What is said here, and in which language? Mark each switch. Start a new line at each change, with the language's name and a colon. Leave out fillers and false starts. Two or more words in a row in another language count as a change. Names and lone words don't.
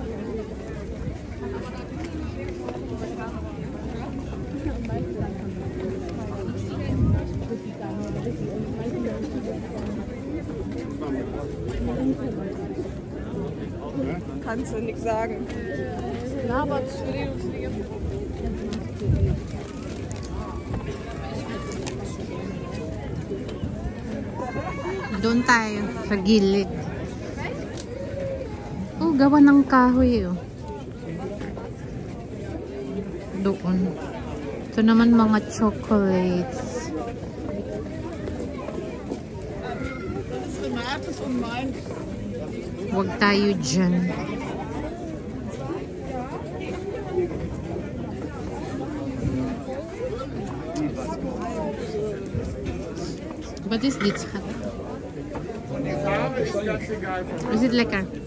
German: Kannst du nichts sagen. Labert zu dir.
Filipino: Doon tayo sa gilid. Oh, gawa ng kahoy oh. Doon. Ito naman mga chocolates. Huwag tayo dyan.
English: What is this? Is it lekker?